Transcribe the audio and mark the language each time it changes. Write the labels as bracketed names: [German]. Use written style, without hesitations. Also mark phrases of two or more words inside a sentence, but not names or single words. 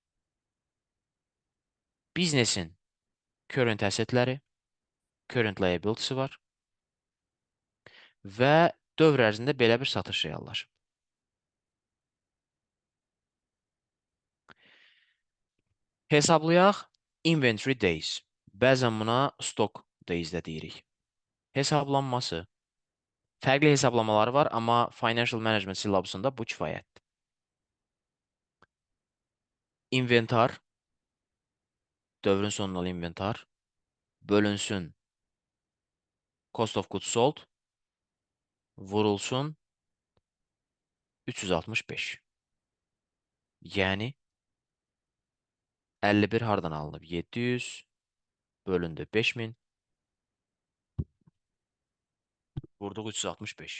[Azerbaijani] Biznesin [English] current assetləri, current liability'si [Azerbaijani] var və dövr ərzində belə bir satış reallaşıb. Hesablayaq [English] inventory days. [Azerbaijani] Bəzən buna [English] stock days [Azerbaijani] də deyirik. Hesablanması. Fərqli hesablamaları var, amma [English] Financial Management [Azerbaijani] syllabusunda bu kifayətdir. İnventar, dövrün sonundalı inventar, bölünsün [English] cost of goods sold, [Azerbaijani] vurulsun 365. Yəni 51 hardan alınıb? 700 bölündü 5000, vurduq 365.